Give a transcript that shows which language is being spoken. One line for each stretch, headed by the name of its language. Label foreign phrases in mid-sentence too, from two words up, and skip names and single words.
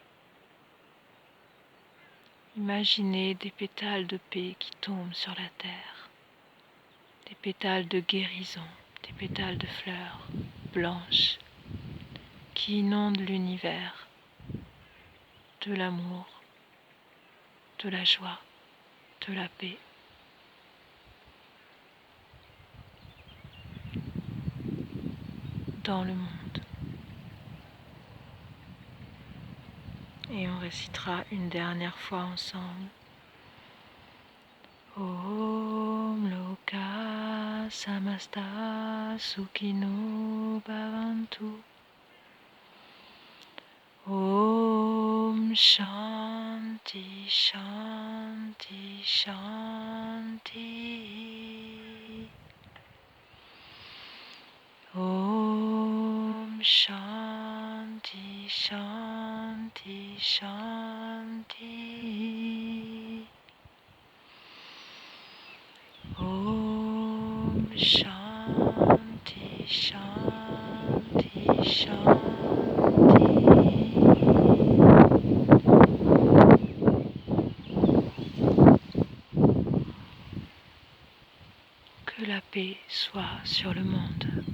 French: Imaginez des pétales de paix qui tombent sur la terre, des pétales de guérison, des pétales de fleurs blanches qui inondent l'univers de l'amour, de la joie, de la paix. Dans le monde. Et on récitera une dernière fois ensemble.
Sanskrit: Om Loka samasta sukhino bhavantu. Om Shanti Shanti Shanti. Om Shanti Shanti Shanti. Om Shanti Shanti Shanti.
French: Que la paix soit sur le monde.